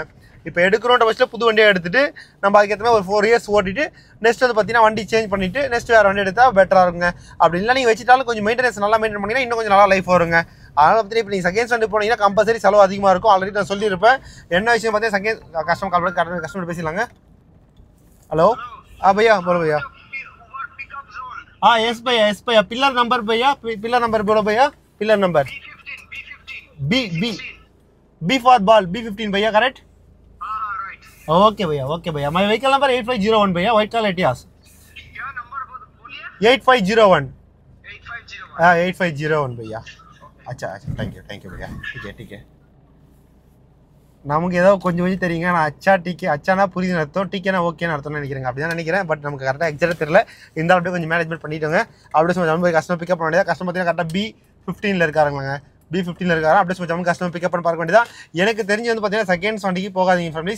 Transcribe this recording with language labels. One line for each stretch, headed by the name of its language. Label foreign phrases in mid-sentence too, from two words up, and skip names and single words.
Tamil: இப்போ எடுக்கிறோன்ற பட்சத்தில் புது வண்டியை எடுத்துகிட்டு நம்ம அதுக்கேற்ற மாதிரி ஒரு 4 இயர்ஸ் ஓட்டிட்டு நெக்ஸ்ட் வந்து பார்த்தீங்கன்னா வண்டி சேஞ்ச் பண்ணிவிட்டு நெக்ஸ்ட் வேறு வண்டி எடுத்தால் பெட்டராக இருக்குங்க. அப்படி இல்லை நீங்கள் வச்சுட்டாலும் கொஞ்சம் மெயின்டெனன்ஸ் நல்லா மெயின்டைன் பண்ணிங்கன்னா இன்னும் கொஞ்சம் நல்லா லைஃப் வருங்க. அதனால் பார்த்தீங்கன்னா இப்போ நீங்கள் செகண்ட்ஸ் வண்டி போனீங்கன்னா கம்பல்சரி செலவு அதிகமாக இருக்கும். ஆல்ரெடி நான் சொல்லியிருப்பேன். என்ன விஷயம் பார்த்தீங்கன்னா
English: second customer call
Tamil: பண்ணி கஸ்டமர் பேசிடலாங்க.
Hindi: ஹலோ भैया बोलो भैया. हाँ यस भैया
English: pillar number
Hindi: भैया
English: pillar number
Hindi: बोलो भैया.
English: pillar number B for ball, B15 भैया करेक्ट. ओके
Hindi: भैया
English: my vehicle number 8501 भैया white color Etios.
Hindi: क्या नंबर बोलिए? 8501. 8501. हाँ 8501 भैया. अच्छा
English: thank you
Hindi: भैया. ठीक है
Tamil: நமக்கு ஏதோ கொஞ்சம் தெரியுங்க. நான் அச்சா டிகே அச்சானா புரியுதுன்னு அர்த்தம், டிகேனா ஓகேன்னு அர்த்தம்னு நினைக்கிறேன். அப்படி தான் நினைக்கிறேன். பட் நமக்கு கரெக்டாக எக்ஸாக்டாக தெரியல. இந்த அப்படியே கொஞ்சம் மேனேஜ்மெண்ட் பண்ணிட்டோங்க. அப்படியே சும்மா ஜம்மு போய்
English: customer pickup
Tamil: பண்ண வேண்டியது. கஸ்டமர் பார்த்தீங்கன்னா கரெக்டாக B15 இருக்காருங்க. B15 இருக்காரு. அப்படியே சும்மா ஜம்மு
English: customer pickup
Tamil: பண்ண பார்க்க வேண்டியதான். எனக்கு தெரிஞ்சு வந்து பார்த்தீங்கன்னா செகண்ட்ஸ் வண்டிக்கு போகாதீங்க ஃபேமிலிஸ்.